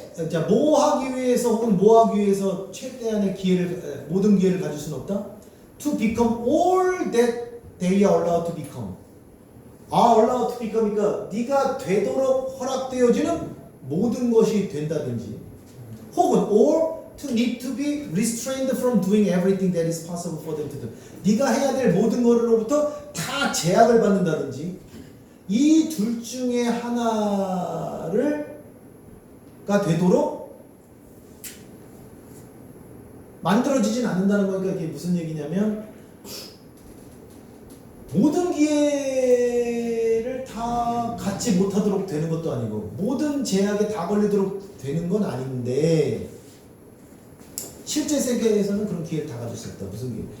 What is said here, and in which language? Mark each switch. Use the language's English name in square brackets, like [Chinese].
[Korean] 자, 뭐 하기 위해서 혹은 뭐 하기 위해서 최대한의 기회를 모든 기회를 가질 수는 없다. [English] To become all that they are allowed to become. allowed to become니까 [Korean] 네가 되도록 허락되어지는 모든 것이 된다든지, 혹은 [English] or to need to be restrained from doing everything that is possible for them to do. [Korean] 네가 해야 될 모든 것으로부터 다 제약을 받는다든지, 이 둘 중에 하나를 가 되도록 만들어지진 않는다는 거니까 이게 무슨 얘기냐면 모든 기회를 다 갖지 못하도록 되는 것도 아니고 모든 제약에 다 걸리도록 되는 건 아닌데 실제 세계에서는 그런 기회를 다 가질 수 없다. 무슨 기회?